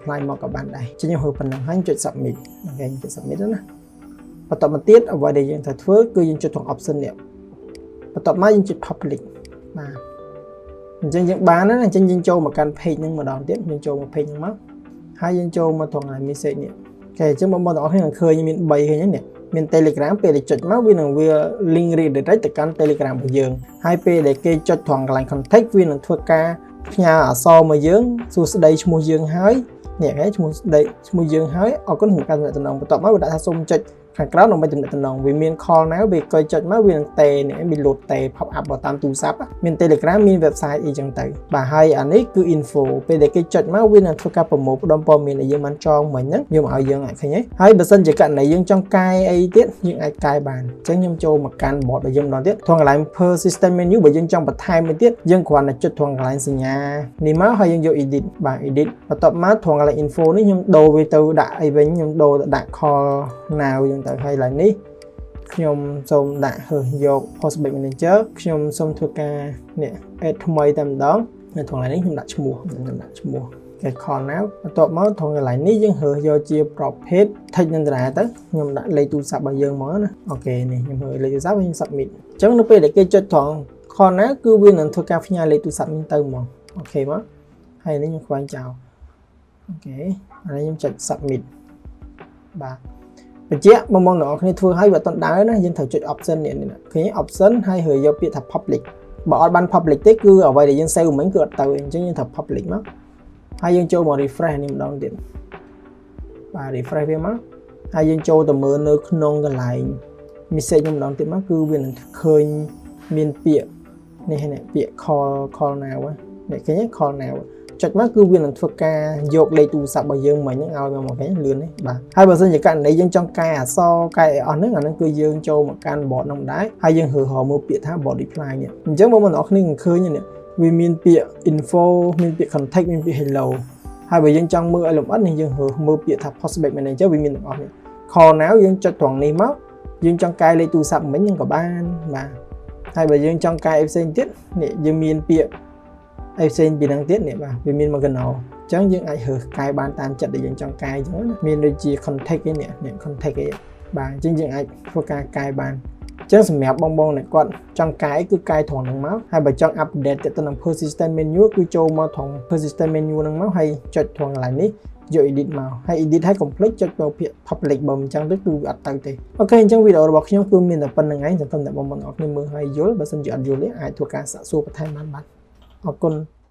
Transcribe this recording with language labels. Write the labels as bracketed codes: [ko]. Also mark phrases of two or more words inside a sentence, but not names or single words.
[km] reply មកក៏បានដែរចឹងខ្ញុំរើប៉ុណ្ណឹងហើយចុច submit អូខេចុច submit ណាបន្តមកទៀតអ្វីដែលយើងត្រូវធ្វើគឺយើងចុចត្រង់ option នេះបន្ទាប់មកយើងចុច public បាទអញ្ចឹងយើងបានណាអញ្ចឹងយើងចូលមកកាន់ page ហ្នឹងម្ដងទៀតយើងចូលមក page ហ្នឹងមកហើយយើងចូលមកត្រង់ message នេះអូខេអញ្ចឹងបងប្អូនទាំងអស់គ្នានឹងឃើញមាន3ឃើញនេះមាន Telegram ពេលដែលចុចមកវានឹងវា link redirect ទៅកាន់ Telegram របស់យើងហើយពេលដែលគេចុចត្រង់កន្លែង contact វានឹងធ្វើការផ្ញើអក្សរមកយើងសួស្ដីឈ្មោះយើងហើយនេះគេឈ្មោះយើងហើយអរគុណសម្រាប់ការទំនាក់ទំនងបន្ទាប់មកវាដាក់ថាសូមចុចខាងក្រោមដើម្បីទំនាក់ទំនងវាមាន [en] call now [km] វាកុយចុចមកវានឹង តេនេះមាន load តេ [en] pop up [km] តាមទូរស័ព្ទមាន Telegram មាន website អីចឹងទៅបាទហើយអានេះគឺ info ពេលដែលគេចុចមកវានឹងធ្វើការប្រមូលផ្ដុំព័ត៌មានដែលយើងបានចងមិញហ្នឹងយកមកឲ្យយើងអាចឃើញហើយ បើសិនជាករណីយើងចង់កែអីទៀតយើងអាចកែបានអញ្ចឹងខ្ញុំចូលមកកាន់ bot របស់យើងម្ដងទៀតត្រង់កន្លែង [en] persistent menu [km] បើយើងចង់បន្ថែមមួយទៀត យើងគ្រាន់តែចុចត្រង់កន្លែងសញ្ញានេះមកហើយយើងយក edit បាទ edit បន្ទាប់មកត្រង់កន្លែង info នេះខ្ញុំដូរវាទៅដាក់ អីវិញខ្ញុំដូរទៅដាក់ [en] call now [km] ចឹងទៅហើយឡើយនេះខ្ញុំសូមដាក់យក [en] postback manager [km] ខ្ញុំសូមធ្វើការនេះ add ថ្មីតែម្ដងនៅត្រង់នេះខ្ញុំដាក់ឈ្មោះគេ [en] call now [km] បន្ទាប់មកត្រង់កន្លែងនេះយើងរើសយកជា [en] profit text [km] នឹងដែរទៅខ្ញុំដាក់លេខទូរស័ព្ទរបស់យើងមកណាអូខេនេះខ្ញុំរើលេខទូរស័ព្ទខ្ញុំ submit អញ្ចឹងនៅពេលដែលគេចុចត្រង់ [en] call now [km] គឺវានឹងធ្វើការផ្ញើលេខទូរស័ព្ទនេះទៅហ្មងអូខេមក ហើយនេះខ្ញុំខ្វែងចោលអូខេអានេះខ្ញុំចុច submit បាទបញ្ជាក់បងប្អូនទាំងអស់គ្នាធ្វើឲ្យវាអត់ដើរណាយើងត្រូវចុច option នេះឃើញ option ហើយរើយកពាក្យថា public បើអត់បាន public ទេគឺអ្វីដែលយើង save មិញគឺអត់ទៅអញ្ចឹងយើងត្រូវ public មកហើយយើងចូលមក refresh នេះម្ដងទៀតបាទ refresh វាមកហើយយើងចូលទៅមើលនៅក្នុងកន្លែង message ខ្ញុំម្ដងទៀតមកគឺវា នឹងឃើញមានពាក្យនេះពាក្យ [en] call now [km] នេះឃើញ [en] call now [km] ចុចមកគឺវានឹងធ្វើការយកលេខទូរស័ព្ទរបស់យើងមិញហ្នឹងឲ្យមកឃើញលឿននេះបាទហើយបើសិនជាករណីយើងចង់កែអក្សរកែអស់ហ្នឹងអាហ្នឹងគឺយើងចូលមកកាន់ bot ហ្នឹងដែរហើយយើងរើមើ លពាក្យថា [en] bot reply [km] នេះអញ្ចឹងបងប្អូនទាំងអស់គ្នាឃើញនេះវាមានពាក្យ info មានពាក្យ contact មានពាក្យ hello ហើយបើយើងចង់មើលឲ្យលម្អិតនេះយើងរើមើលពាក្យថា [en] prospect manager [km] វាមានទាំងអស់នេះ [en] call now [km] យើងចុចត្រង់នេះមកយើងចង់កែលេខទូរស័ព្ទមិញហ្នឹងក៏បានបាទហើយបើយើងចង់កែផ្សេងទៀតនេះយើងមានពាក្យផ្សេងពីហ្នឹងទៀតនេះបាទ វាមានមកកណោអញ្ចឹងយើងអាចរើសកែបានតាមចិត្តដែលយើងចង់កែអញ្ចឹងណាមានដូចជា contact ឯនេះ contact ឯបាទអញ្ចឹងយើងអាចធ្វើការកែបានអញ្ចឹងសម្រាប់បងៗដែលគាត់ចង់កែគឺកែត្រង់ហ្នឹងមកហើយបើចង់ update ទៅនឹង [en] persistent menu [km] គឺចូលមកត្រង់ [en] persistent menu [km] ហ្នឹងមកហើយចុចត្រង់កន្លែងនេះយក edit មកហើយ edit ឲ្យ complete ចុចទៅពាក្យ public បើមិនអញ្ចឹងទៅគឺវាអត់ទៅទេអូខេអញ្ចឹងវីដេអូរបស់ខ្ញុំគឺមានតែប៉ុណ្្នឹងឯងសង្ឃឹមថាបងប្អូនអរគ្នាមើលហើយយល់បើសិនជាអត់យល់ទេអាចធ្វើការសាកសួរបន្ថែមបានបាទអរគុណ